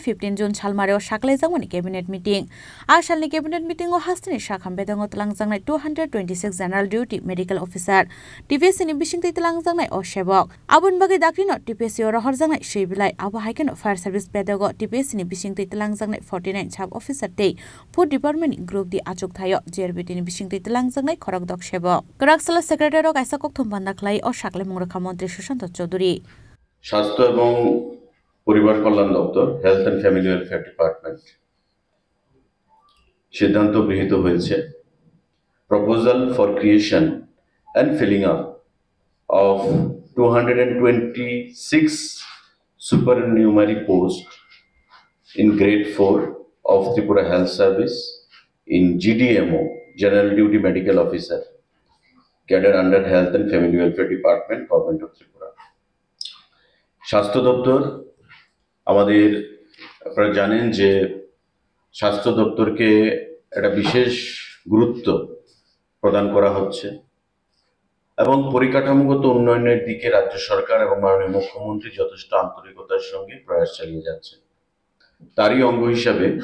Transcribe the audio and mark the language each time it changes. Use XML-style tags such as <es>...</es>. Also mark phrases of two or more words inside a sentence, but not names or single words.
<trp>15 June Salmario Shaklai Zangwani</trp> <en>Cabinet Meeting</en> <trp>Ashalni</trp> <en>Cabinet Meeting</en> <trp>o Hastini Shakham Bedago Talangzangai 226</trp> <en>General Duty Medical Officer</en> <trp>TPS ni bisingti Talangzangai o Shebok abun bagi dakrino TPS o rohorjangai seibilai abo haikeno</trp> <en>fire service</en> <trp>pedago TPS ni bisingti Talangzangai 49</trp> <en>sub officer</en> <trp>tei</trp> <en>food department group</en> <trp>di achuk thayo JRBT ni bisingti Talangzangai khorokdok Shebok Garakshal secretary o kaisa kok thumpanda khlai o Shaklai Murakha Mantri Sushant Choudhury</trp> <bn>স্বাস্থ্য এবং পরিবার কল্যাণ দপ্তর</bn> <en>Health and Family Welfare Department</en> <bn>সিদ্ধান্ত গৃহীত হয়েছে</bn> <en>proposal for creation and filling up of 226 supernumerary posts in grade 4 of Tripura Health Service in GDMO, General Duty Medical Officer, cadre under Health and Family Welfare Department, Government of Tripura.</en> <bn>স্বাস্থ্য দপ্তর আমাদের আপনারা জানেন যে স্বাস্থ্য দপ্তরকে একটা বিশেষ গুরুত্ব প্রদান করা হচ্ছে এবং পরিকাঠামোগত উন্নয়নের দিকে রাজ্য সরকার এবং মাননীয় মুখ্যমন্ত্রী যথেষ্ট আন্তরিকতার সঙ্গে প্রয়াস চালিয়ে যাচ্ছেন তারই অঙ্গ হিসাবে</bn>